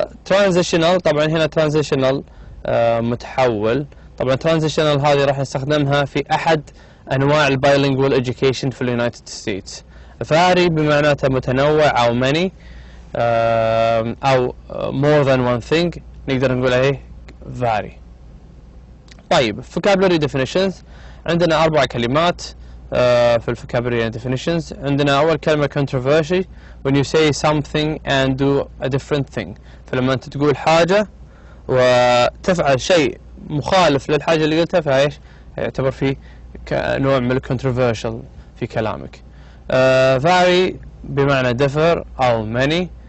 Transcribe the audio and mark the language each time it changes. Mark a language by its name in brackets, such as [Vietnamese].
[Arabic] transitional طبعا هنا transitional متحول. طبعا transitional هذه راح نستخدمها في أحد أنواع البايلينجوال education في اليونايتد ستيتس. vary بمعناته متنوع أو many أو more than one thing نقدر نقول عليه vary. طيب vocabulary definitions عندنا 4 كلمات في الفوكابولري definitions. عندنا أول كلمة [English] controversy when you say something and do a different thing. [Arabic] فلما أنت تقول حاجة وتفعل شيء مخالف للحاجة اللي قلتها فايش يعتبر فيه كنوع من controversial في كلامك. [English] vary [Arabic] بمعنى [English] differ أو many.